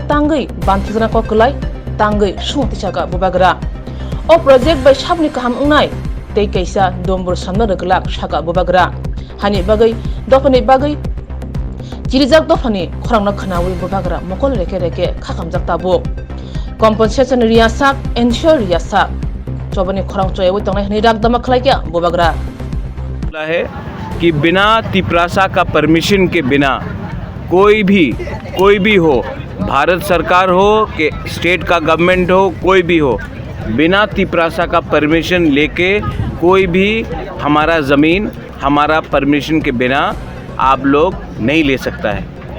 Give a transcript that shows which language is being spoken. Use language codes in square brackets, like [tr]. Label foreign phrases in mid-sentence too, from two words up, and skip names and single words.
[trp] तांगै बान्थिजना ककलाय तांगै सुमतिसाका बुबाग्रा ओ प्रोजेक्ट बाय साबनि काहाम उंनाय तै कैसा दम्बुर सामना रगलाक साका बुबाग्रा हानि बागै दफानि बागै जिरिजाक दफानि खरांना खनावै बुबाग्रा मकल रेके खाखामजाक ताबु कम्पनसेशन रियासाक एनश्योर रियासाक चौबनी खरां चयवै तंनाय हनि राग दमा खलायक्या बुबाग्रा [hi] है कि बिना तिप्रासा का परमिशन के बिना कोई भी हो, भारत सरकार हो कि स्टेट का गवर्नमेंट हो, कोई भी हो, बिना तिप्रासा का परमिशन लेके कोई भी हमारा ज़मीन हमारा परमिशन के बिना आप लोग नहीं ले सकता है।